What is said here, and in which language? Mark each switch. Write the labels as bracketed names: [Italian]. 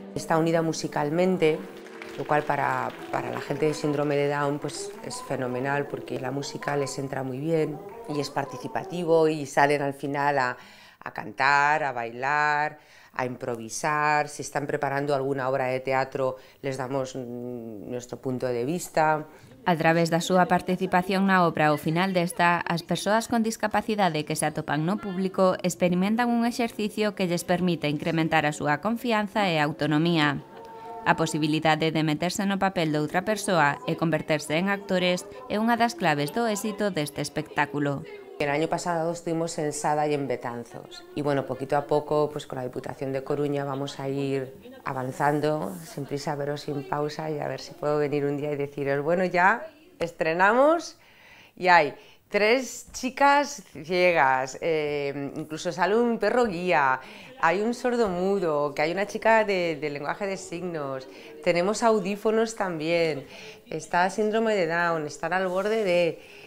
[Spanish] Está unida musicalmente, lo cual para la gente de síndrome de Down pues es fenomenal porque la música les entra muy bien y es participativo y salen al final a cantar, a bailar, a improvisar. Si están preparando alguna obra de teatro les damos nuestro punto de vista. [Galician] A través da súa participación na obra ao final desta, as persoas con discapacidade que se atopan no público experimentan un exercicio que lles permite incrementar a súa confianza e autonomía. A posibilidade de meterse no papel de outra persoa e converterse en actores é unha das claves do éxito deste espectáculo. [Spanish] El año pasado estuvimos en Sada y en Betanzos y bueno, poquito a poco pues con la Diputación de Coruña vamos a ir avanzando, sin prisa pero sin pausa, y a ver si puedo venir un día y deciros, bueno, ya estrenamos y hay 3 chicas ciegas, incluso sale un perro guía, hay un sordomudo, que hay una chica de lenguaje de signos, tenemos audífonos también, está síndrome de Down, están al borde de...